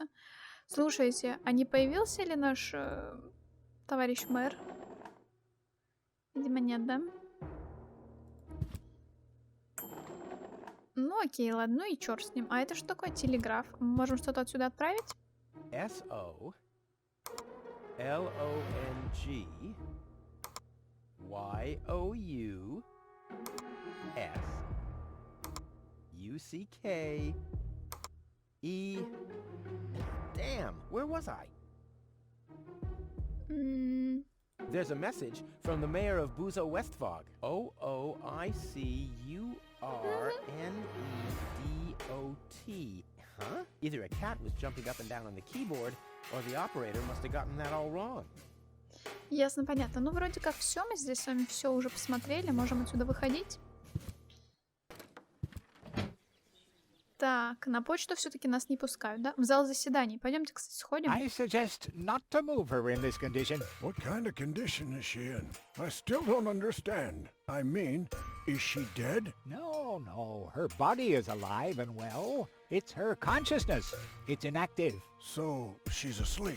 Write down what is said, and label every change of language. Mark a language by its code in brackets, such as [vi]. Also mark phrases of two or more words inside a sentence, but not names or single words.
[ru] Слушайте, а не появился ли наш товарищ мэр? Видимо, нет, да? Ну окей, ладно, ну и черт с ним. А это что такое телеграф? Мы можем что-то отсюда отправить? [en] S-O-L-O-N-G Y-O-U-S U-C-K-E. Damn, where was I? There's a message from the mayor of Buzo Westfog. O-O-I-C-U-R-N-E-D-O-T. Huh? Either a cat was jumping up and down on the keyboard, or the operator must have gotten that all wrong. [ru] Ясно, понятно. Ну, вроде как все, мы здесь с вами все уже посмотрели, можем отсюда выходить. Так, на почту все-таки нас не пускают, да? В зал заседаний. Пойдемте, кстати, сходим. [en] I suggest not to move her in this condition. What kind of condition is she in? I still don't understand. I mean, is she dead? No, no. Her body is alive and well. It's her consciousness. It's inactive. So, she's asleep.